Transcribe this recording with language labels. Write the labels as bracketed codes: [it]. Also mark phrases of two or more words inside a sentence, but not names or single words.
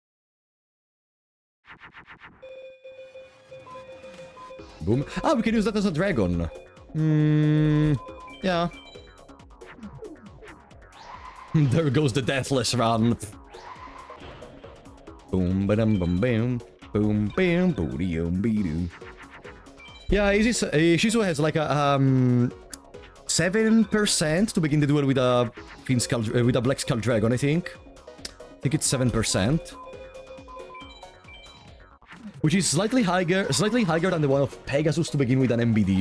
[en] Boom. Ah, we can use that as a dragon. Yeah. There goes the deathless run. Boom, ba-dum, bum, bam. Boom, bam, booty-um, be-doo. Yeah, Ishizu has like a 7% to begin the duel with a with a Black Skull Dragon, I think. I think it's 7%. Which is slightly higher than the one of Pegasus to begin with an MBD.